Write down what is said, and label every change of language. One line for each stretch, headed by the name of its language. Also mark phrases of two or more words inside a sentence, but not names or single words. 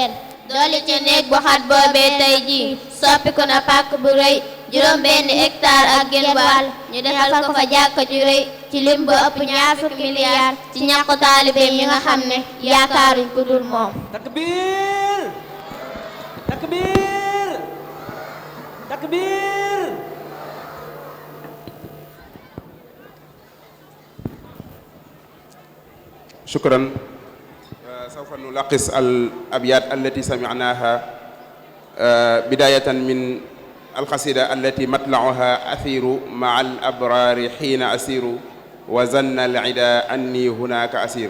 Wolof: dolli ci néeg bu xat boobee tey jii soppi ko na pàkk bu rëy juróom benn hectare ak genn wàll ñu defal ko fa jàkka ju rëy ci lim bu ëpp 20 milliards ci ñàkku taalibeem yi nga xam ne yaakaaruñ ku dul moom.
Arabic: تكبير تكبير تكبير. شكرا. سوف نلخص الأبيات التي سمعناها بداية من القصيدة التي مطلعها أثير مع الأبرار حين أسير وزن العدا أني هناك أسير.